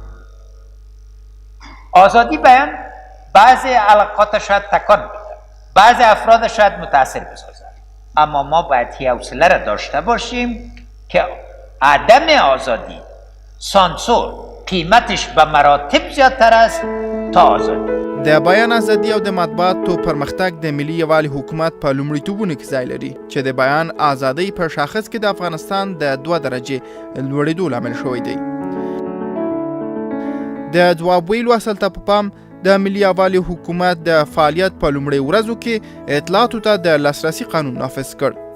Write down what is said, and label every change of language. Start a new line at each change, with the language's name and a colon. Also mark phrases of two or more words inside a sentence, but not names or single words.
Persian: آزادی بیان بعضی علاقات شاید تکان بده، بعضی افراد شاید متاثر بسازد، اما ما باید حوصله را داشته باشیم که عدم آزادی، سانسور، قیمتش به مراتب زیادتر است تا آزادی.
Pashto: د بیان ازادي او د مطبوعاتو پرمختګ د ملي یووالي حکومت په لومړیتوبونو کې ځای لري چې د بیان ازادۍ په شاخص کې د افغانستان د 2 درجې لوړېدو لامل شوی دی. د ځواب ویلو اصل ته په پام د ملي یووالي حکومت د فعالیت په لومړۍ ورځو کې اطلاعاتو ته د لاسرسي قانون نافذ کړ.